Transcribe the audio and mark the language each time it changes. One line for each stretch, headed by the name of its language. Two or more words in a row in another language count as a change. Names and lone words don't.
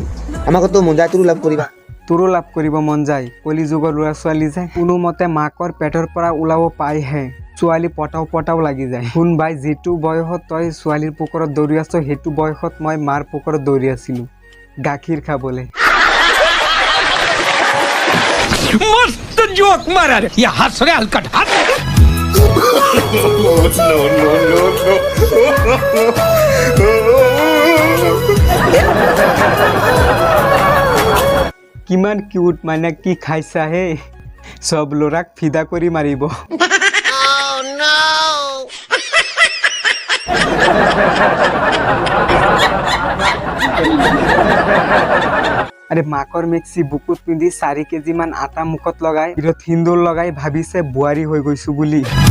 Assamese: আমাৰ ঘৰতো মন যায়, তোৰো লাভ কৰিবা। তোৰো লাভ কৰিব মন যায়। কলি যুগৰ ল'ৰা ছোৱালী যে কোনোমতে মাকৰ পেটৰ পৰা ওলাব পাইহে ছোৱালী পটাও লাগি যায়। শুন ভাই, যিটো বয়সত তই ছোৱালীৰ পুকুৰত দৌৰি আছ, সেইটো বয়সত মই মাৰ পুকুৰত দৌৰি আছিলোঁ গাখীৰ খাবলৈ।
Hindi: मस्त जोक मारा रे, ये हंस रे हलकट हंस।
Assamese: কিমান কিউট, মানে কি খাইছা হে, সব ল'ৰাক ফিদা কৰি মাৰিব। আরে মাকৰ মেক্সি বুকুত পিন্ধি 4 কেজি মান আটা মুখত লগাই বিৰত হিন্দুৰ লগাই ভাবিছে বুৱাৰী হৈ গৈছো বুলি।